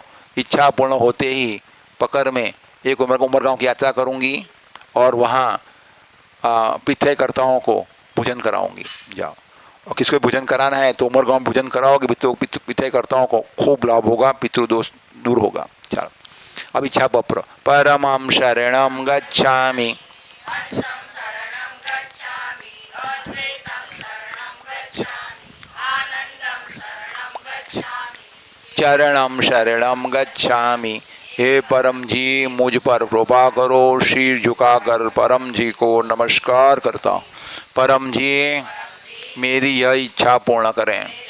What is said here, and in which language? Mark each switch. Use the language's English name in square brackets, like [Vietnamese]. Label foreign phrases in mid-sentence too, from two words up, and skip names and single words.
[Hindi] इच्छा पूर्ण होते ही पकड़ में एक उमरगांव की यात्रा करूंगी और वहाँ पितृकर्ताओं को भोजन कराऊंगी। जाओ, और किसको भोजन कराना है तो उमरगांव भोजन कराओगे, पितृकर्ताओं को खूब लाभ होगा, पितृदोष दूर होगा। चलो अब इच्छा पप्र, [Pali] परमं शरणं गच्छामि, चरणं शरणं गच्छामि। [Hindi] हे परम जी, मुझ पर कृपा करो। शीर झुकाकर परम जी को नमस्कार करता हूँ। परम जी, मेरी यह इच्छा पूर्ण करें।